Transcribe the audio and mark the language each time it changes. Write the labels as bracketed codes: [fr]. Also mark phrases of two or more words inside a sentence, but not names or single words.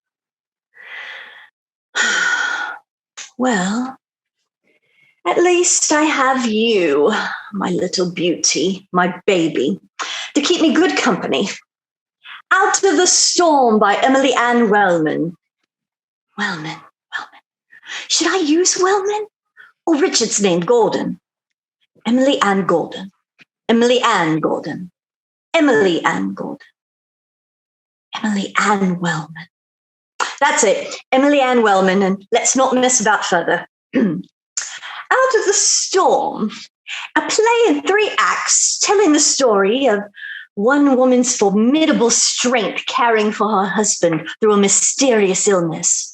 [en] Well, at least I have you, my little beauty, my baby, to keep me good company. Out of the Storm by Emily Ann Wellman. Wellman. Should I use Wellman? Or Richard's name, Gordon? Emily Ann Gordon. Emily Ann Gordon. Emily Ann Gordon. Emily Ann Wellman. That's it, Emily Ann Wellman, and let's not mess about further. Out of the Storm, a play in 3 acts telling the story of one woman's formidable strength caring for her husband through a mysterious illness.